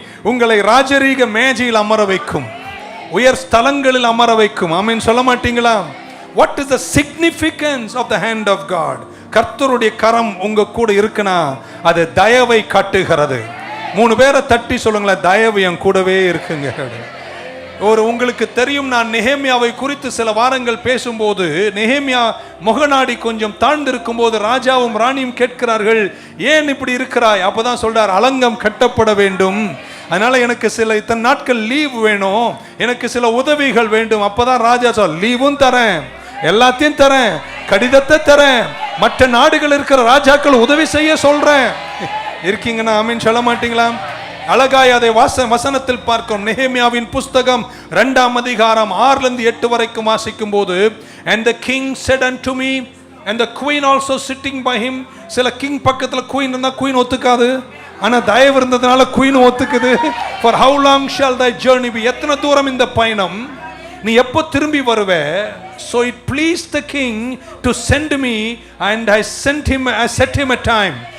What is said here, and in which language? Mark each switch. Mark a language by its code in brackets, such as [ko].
[ta] உங்களை ராஜரீக மேஜையில் அமர வைக்கும், உயர் ஸ்தலங்களில் அமர வைக்கும். ஆமென் சொல்ல மாட்டீங்களா? [en] What is the significance of the hand of God? [ta] கர்த்தருடைய கரம் உங்க கூட இருக்குன்னா அது தயவை காட்டுகிறது. 3 பேரை தட்டி சொல்லுங்களேன், தயவு என் கூடவே இருக்குங்க. உங்களுக்கு தெரியும், நான் நெகேமியாவை குறித்து சில வாரங்கள் பேசும்போது, நெகேமியா முகநாடி கொஞ்சம் தாழ்ந்திருக்கும் போது ராஜாவும் ராணியும் கேட்கிறார்கள், ஏன் இப்படி இருக்கிறாய்? அப்பதான் சொல்றார், அலங்கம் கட்டப்பட வேண்டும், அதனால எனக்கு இத்தனை நாட்கள் லீவ் வேணும், எனக்கு சில உதவிகள் வேண்டும். அப்பதான் ராஜா சொல், லீவும் தரேன், எல்லாத்தையும் தரேன், கடிதத்தை தரேன், மற்ற நாடுகள் இருக்கிற ராஜாக்கள் உதவி செய்ய சொல்றேன். இருக்கீங்கன்னா ஆமீன் சொல்ல மாட்டீங்களா? அழகாய் அதை வசனத்தில் பார்க்கிறோம். நெகேமியாவின் புஸ்தகம் 2ஆம் அதிகாரம் 6-8 வரைக்கும் வாசிக்கும் போது, [en] and the king said unto me, and the queen also sitting by him. [ta] சில கிங் பக்கத்துல குயின் இருந்தா குயின் ஒத்துக்காது, ஆனா தயவு இருந்ததுனால queen ஒத்துக்குது. [en] for how long shall thy journey be? [ta] எத்தனை தூரம் இந்த பயணம், நீ எப்போ திரும்பி வருவ? [en] so it pleased the king to send me, and I set him a time.